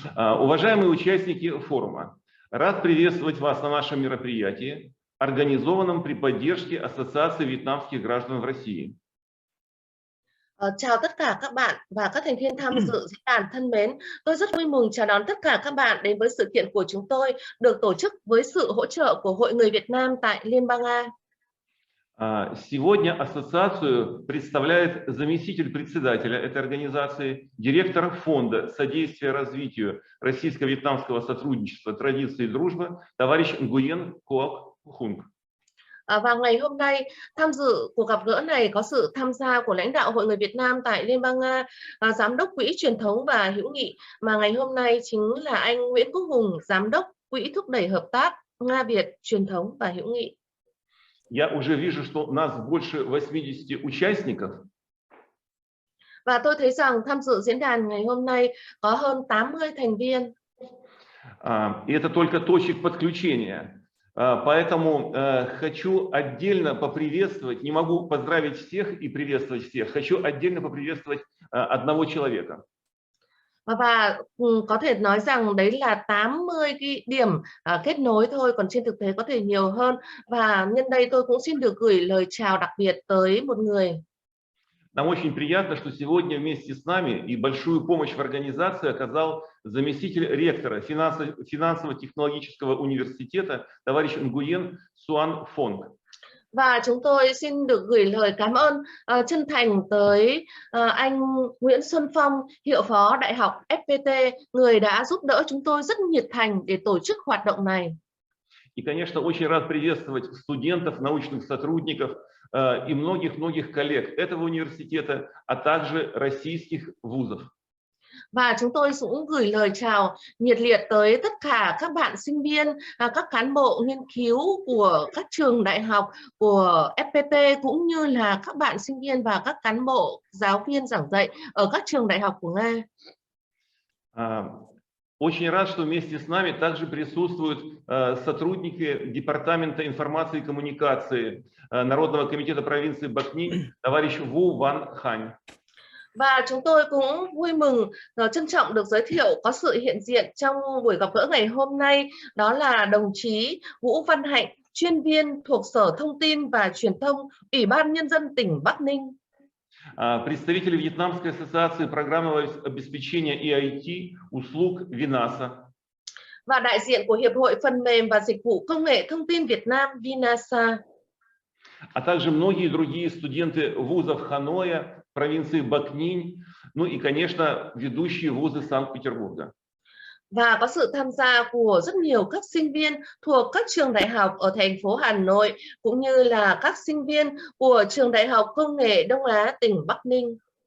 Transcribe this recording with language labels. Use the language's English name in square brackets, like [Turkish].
[Russian] Уважаемые участники форума, рад приветствовать вас на нашем мероприятии, организованном при поддержке Ассоциации Вьетнамских граждан в России. [Vietnamese] Chào tất cả các bạn và các thành viên tham dự diễn đàn thân mến. Tôi rất vui mừng chào đón tất cả các bạn đến với sự kiện của chúng tôi được tổ chức với sự hỗ trợ của Hội người Việt Nam tại Liên bang Nga. [Russian] Сегодня ассоциацию представляет заместитель председателя этой организации, директор фонда содействия развитию российско-вьетнамского сотрудничества, традиции и дружбы, товарищ Nguyen Quoc Hung. [Vietnamese] Và ngày hôm nay tham dự cuộc gặp gỡ này có sự tham gia của lãnh đạo Hội người Việt Nam tại Liên bang Nga, giám đốc Quỹ truyền thống và hữu nghị, mà ngày hôm nay chính là anh Nguyễn Quốc Hùng, giám đốc Quỹ thúc đẩy hợp tác Nga Việt truyền thống và hữu nghị. [Russian] Я уже вижу, что у нас больше 80 участников. [Vietnamese] Và tôi thấy rằng tham dự diễn đàn ngày hôm nay có hơn 80 thành viên. [Russian] И это только точек подключения. Поэтому хочу отдельно поприветствовать, не могу поздравить всех и приветствовать всех, хочу отдельно поприветствовать одного человека. [Vietnamese] Và có thể nói rằng đấy là 80 cái điểm kết nối thôi, còn trên thực tế có thể nhiều hơn. Và nhân đây tôi cũng xin được gửi lời chào đặc biệt tới một người. [Russian] Нам очень приятно, что сегодня вместе с нами и большую помощь в организации оказал заместитель ректора Финансово-технологического университета товарищ Nguyen Xuan Phong. [Vietnamese] Và chúng tôi xin được gửi lời cảm ơn chân thành tới anh Nguyễn Xuân Phong, hiệu phó Đại học FPT, người đã giúp đỡ chúng tôi rất nhiệt thành để tổ chức hoạt động này. [Russian] И, конечно, очень рад приветствовать студентов, научных сотрудников и многих коллег этого университета, а также российских вузов. [Vietnamese] Và chúng tôi cũng gửi lời chào nhiệt liệt tới tất cả các bạn sinh viên, các cán bộ nghiên cứu của các trường đại học của FPT, cũng như là các bạn sinh viên và các cán bộ giáo viên giảng dạy ở các trường đại học của Nga. [Russian] Очень рад, что вместе с нами также присутствуют сотрудники Департамента информации и коммуникации Народного комитета провинции Бакни, товарищ Vu Van Hanh. [Vietnamese] Và chúng tôi cũng vui mừng trân trọng được giới thiệu có sự hiện diện trong buổi gặp gỡ ngày hôm nay, đó là đồng chí Vũ Văn Hạnh, chuyên viên thuộc Sở Thông tin và Truyền thông, Ủy ban Nhân dân tỉnh Bắc Ninh. [Russian] Представители Вьетнамской ассоциации программного обеспечения и IT услуг Vinasa. [Vietnamese] Và đại diện của Hiệp hội Phần mềm và Dịch vụ Công nghệ Thông tin Việt Nam Vinasa. [Russian] А также многие другие студенты вузов Ханоя, провинции Бакнинь, ну и, конечно, ведущие вузы Санкт-Петербурга. [Vietnamese] Và có sự tham gia của rất nhiều các sinh viên thuộc các trường đại học ở thành phố Hà Nội, cũng như là các sinh viên của trường Đại học Công nghệ Đông Á tỉnh Bắc Ninh.